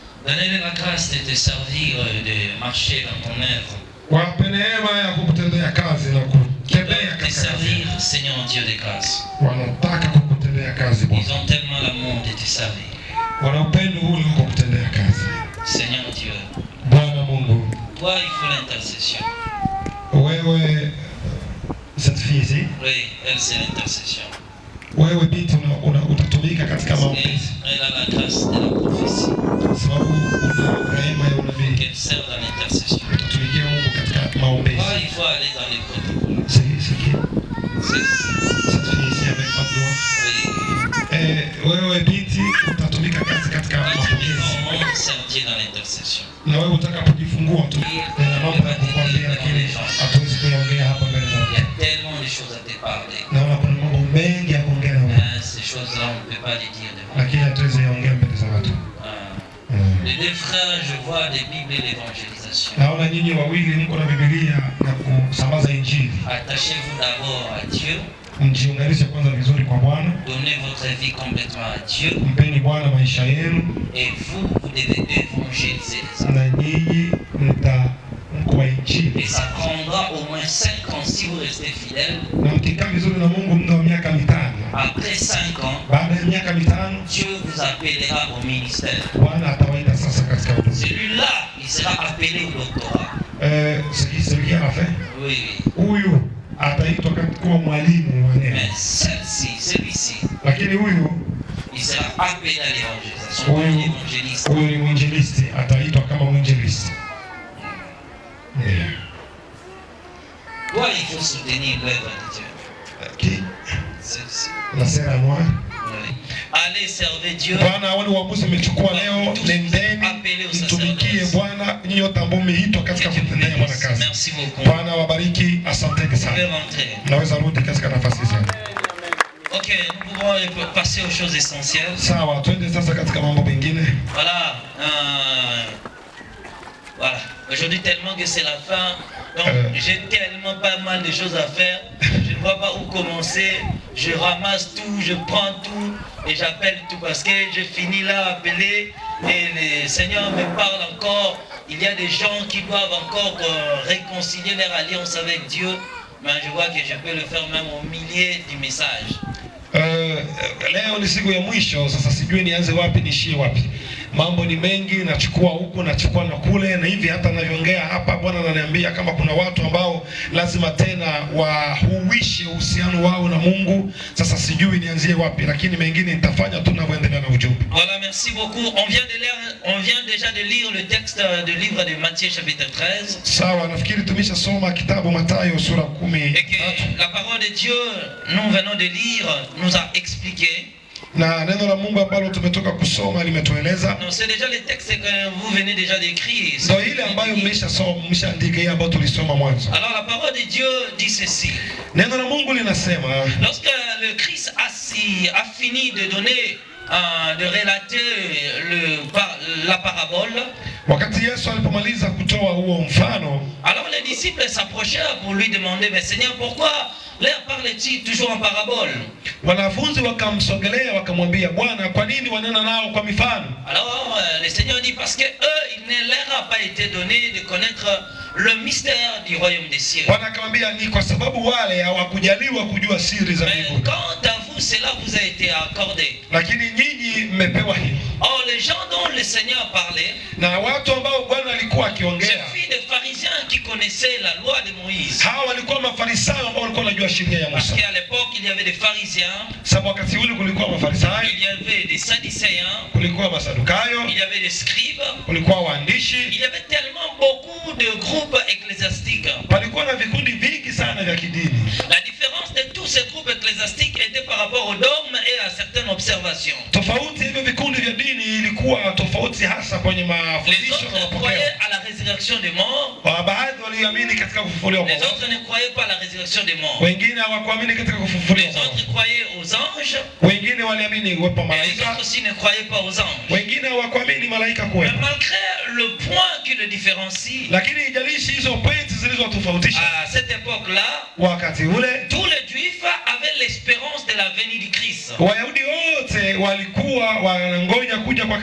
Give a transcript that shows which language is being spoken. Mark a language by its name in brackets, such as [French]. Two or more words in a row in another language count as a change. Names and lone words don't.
[French] Donnez la grâce de te servir, de marcher dans ton œuvre. [Swahili] Wape neema ya kukutendea kazi na kutembea [French] Te [Swahili] katika kazi. [French] servir, Seigneur Dieu de grâce. [Swahili] Wanataka kukutendea kazi Bwana. [French] Ils ont tellement l'amour de te servir. [Swahili] Wana upendo ule wa kukutendea kazi. [French] Seigneur Dieu, [Swahili] Bwana Mungu, [French] toi il faut l'intercession. wewe cette fille ici, Oui, elle c'est l'intercession. [Swahili] wewe binti utatumika katika [French] Et [Swahili] maombezi. [French] elle a la grâce de la prophétie. [Swahili] Sababu una rehema ya unabii. [French] Qu'elle sert dans l'intercession. [Swahili] Utatumikia Mungu katika maombezi. [French] Toi il faut aller dans les protocoles. C'est qui? C'est Cette fille ici avec pas de doigt. oui. [Swahili] Wewe binti utatumika kazi katika maombezi. [French] On servir dans l'intercession. [Swahili] Na wewe utakapojifungua tu na mambo ya kukwambia, lakini hatuwezi kuyaongea hapa mbele za [French] Il y a tellement de choses à te parler. [Swahili] naona kuna mambo mengi ya kuongea na wewe, [French] Mais ces choses-là, on ne peut pas les dire devant. [Swahili] lakini hatuwezi yaongea mbele za watu. [French] Les deux frères, je vois des Bibles et l'évangélisation. [Swahili] Naona nyinyi wawili mko na Biblia na kusambaza Injili. [French] Attachez-vous d'abord à Dieu. [Swahili] Mjiunganishe kwanza vizuri kwa Bwana. [French] Donnez votre vie complètement à Dieu. [Swahili] Mpeni Bwana maisha yenu. [French] Et vous devez évangéliser les âmes. [Swahili] Na nyinyi mko wa Injili. [French] Et ça prendra au moins 5 ans si vous restez fidèle. [Swahili] Na mkikaa vizuri na Mungu muda wa miaka 5. [French] Après 5 ans, [Swahili] baada ya miaka 5, [French] Dieu vous appellera au ministère. [Swahili] Bwana atawaita sasa katika huduma. [French] Celui-là, il sera appelé au doctorat. Celui qui a fait? Oui, [Swahili] Huyu ataitwa kuwa mwalimu wa neno. [French] mais celui-ci, [Swahili] Lakini huyu [French] il sera appelé à l'évangélisation. L'évangéliste. [Swahili] Huyu ni mwinjilisti, ataitwa kama mwinjilisti. [French] Toi, il faut soutenir l'œuvre de Dieu. Qui? Celle-ci. La sœur à moi. Oui. Allez servir Dieu. [Swahili] Bwana, wale uamuzi umechukua leo, nendeni mtumikie Bwana, nyinyi wote ambao mmeitwa katika kutendea Bwana kazi. [French] Merci beaucoup. [Swahili] Bwana wabariki, asanteni sana. Naweza rudi katika nafasi zenu. [French] Ok, nous pouvons passer aux choses essentielles. [Swahili] Sawa, twende sasa katika mambo mengine. [French] Voilà. Voilà. Aujourd'hui, tellement que c'est la fin, donc j'ai tellement pas mal de choses à faire. Je ne vois pas où commencer. Je ramasse tout, je prends tout et j'appelle tout parce que je finis là à appeler et le Seigneur me parle encore. Il y a des gens qui doivent encore réconcilier leur alliance avec Dieu, mais je vois que je peux le faire même au milieu du message. [Swahili] Leo ni siku ya mwisho, sasa sijui nianze wapi niishie wapi. Mambo ni mengi, nachukua huku nachukua na kule, na hivi hata ninavyoongea hapa Bwana ananiambia kama kuna watu ambao lazima tena wahuishe uhusiano wao na Mungu. Sasa sijui nianzie wapi, lakini mengine nitafanya tu ninavyoendelea na ujumbe. [French] Voilà, merci beaucoup. On vient déjà de lire le texte du livre de Matthieu chapitre 13. [Swahili] Sawa, nafikiri tumeshasoma kitabu Mathayo sura 10. [French] Et que la parole de Dieu, nous venons de lire, nous a expliqué. [Swahili] Na neno la Mungu ambalo tumetoka kusoma limetueleza. [French] Non, c'est déjà le texte que vous venez déjà d'écrire. [Swahili] Ndio ile ambayo mmeshaandika hii ambayo tulisoma mwanzo. [French] Alors la parole de Dieu dit ceci. [Swahili] Neno la Mungu linasema, [French] lorsque le Christ a fini de donner de relater la parabole, [Swahili] wakati Yesu alipomaliza kutoa huo mfano, [French] alors les disciples s'approchèrent pour lui demander, mais Seigneur, pourquoi leur parle-t-il toujours en parabole? [Swahili] Wanafunzi wakamsogelea wakamwambia, Bwana, kwa nini wanena nao kwa mifano? [French] Alors le Seigneur dit, parce que eux, il ne leur a pas été donné de connaître le mystère du royaume des cieux. [Swahili] Bwana akamwambia, ni kwa sababu wale hawakujaliwa kujua siri za mbinguni. [French] Mais quant à vous, cela vous a été accordé. [Swahili] Lakini nyinyi mmepewa hilo. [French] Or les gens dont le Seigneur parlait, [Swahili] na watu ambao Bwana alikuwa akiongea, [French] c'est des pharisiens qui connaissaient la loi de Moïse. [Swahili] Hawa walikuwa mafarisayo ambao walikuwa wanajua sheria ya Musa. [French] Parce qu'à l'époque il y avait des pharisiens. [Swahili] Sababu wakati ule kulikuwa mafarisayo, [French] il y avait des sadducéens, [Swahili] kulikuwa masadukayo, [French] il y avait des scribes, [Swahili] kulikuwa waandishi. [French] Il y avait tellement beaucoup de groupes ecclésiastiques. [Swahili] Palikuwa na vikundi vingi sana vya kidini. [French] La différence de tous ces groupes ecclésiastiques était par rapport aux dogmes et à certaines observations. [Swahili] Tofauti hivyo vikundi vya dini ilikuwa tofauti hasa kwenye mafundisho na mapokeo. [French] Les autres croyaient à la résurrection des morts. [Swahili] Baadhi waliamini katika kufufuliwa kwa wafu. [French] Les autres ne croyaient pas à la résurrection des morts. [Swahili] Wengine hawakuamini katika kufufuliwa. [French] Les autres croyaient aux anges. [Swahili] Wengine waliamini uwepo malaika. [French] Les autres aussi ne croyaient pas aux anges. [Swahili] Wengine hawakuamini malaika kuwepo. [French] Mais malgré le point qui le différencie, [Swahili] lakini ijalishi hizo points zilizotofautisha, [French] à cette époque-là, [Swahili] wakati ule [French] tous les juifs avaient l'espérance de la venue du Christ. [Swahili] Wayahudi wote walikuwa wanangoja kuja kwa Kristo.